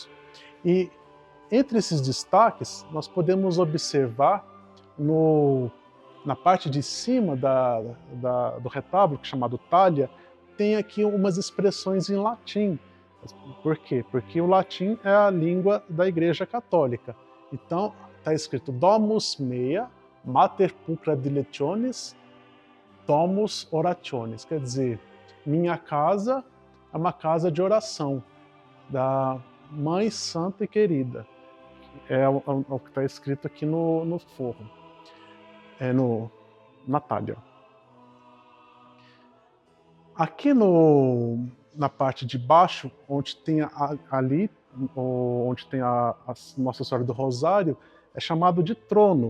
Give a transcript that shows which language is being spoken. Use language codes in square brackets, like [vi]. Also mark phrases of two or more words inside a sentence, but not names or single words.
[pt] E entre esses destaques, nós podemos observar na parte de cima do retábulo, que é chamado talha, tem aqui umas expressões em latim. Por quê? Porque o latim é a língua da Igreja Católica. Então, está escrito [la] Domus mea, mater pulcra dilectionis, domus orationis. [pt] Quer dizer, minha casa é uma casa de oração, da Mãe Santa e Querida. É o que está escrito aqui no forro, na talha. Aqui na parte de baixo, onde tem onde tem a Nossa Senhora do Rosário, é chamado de trono.